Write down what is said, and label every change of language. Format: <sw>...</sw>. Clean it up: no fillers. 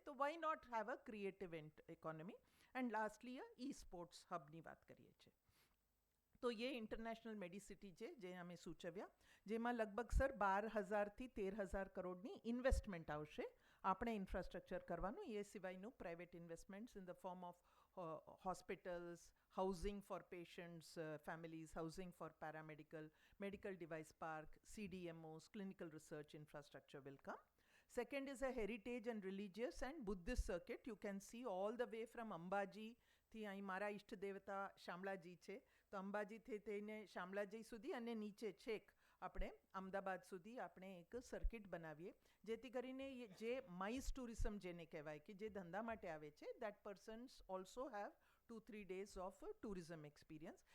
<en>તો why not have a creative economy. And lastly esports હબની</en> <gu>વાત કરીએ છીએ. તો એ ઇન્ટરનેશનલ મેડિસિટી છે જે અમે સૂચવ્યા, જેમાં લગભગ સર 12,000 થી 13,000 કરોડની ઇન્વેસ્ટમેન્ટ આવશે આપણે ઇન્ફ્રાસ્ટ્રક્ચર કરવાનું. એ સિવાયનું</gu> <en>Private investments in the form of hospitals, housing for patients, families, housing for paramedical, medical device park, CDMOs, clinical research infrastructure will come. Second is a heritage and religious and Buddhist circuit. You can see all the way from Ambaji</en> <gu>થી અહીં મારા ઈષ્ટ દેવતા શામળાજી છે, તો અંબાજીથી થઈને શામળાજી સુધી અને નીચે છેક આપણે અમદાવાદ સુધી આપણે એક સર્કિટ બનાવીએ, જેથી કરીને જે માઇસ ટુરિઝમ જેને કહેવાય કે જે ધંધા માટે આવે છે,</gu> <en>That persons also have 2-3 days of tourism experience.</en>